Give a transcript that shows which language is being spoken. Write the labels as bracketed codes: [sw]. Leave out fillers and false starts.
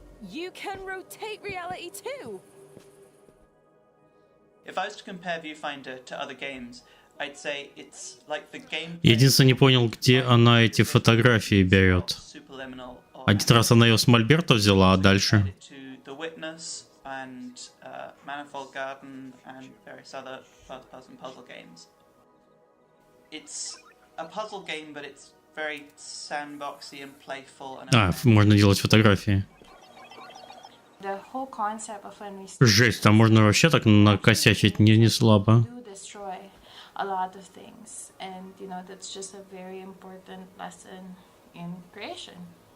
[en] You can rotate reality too. If I was to compare Viewfinder to other games, I'd say it's like the game. [ru] Я единственное не понял, где она эти фотографии берет. Один раз она ее с Мольберта взяла, а дальше? [en] And Manifold Garden and various other first-person puzzle games. It's a puzzle game, but it's very sandboxy and playful. And [ru] можно делать фотографии. [en] The whole concept of when we [ru] Жесть, там можно вообще так накосячить не слабо. [en] destroy a lot of things, and you know that's just a very important lesson in creation.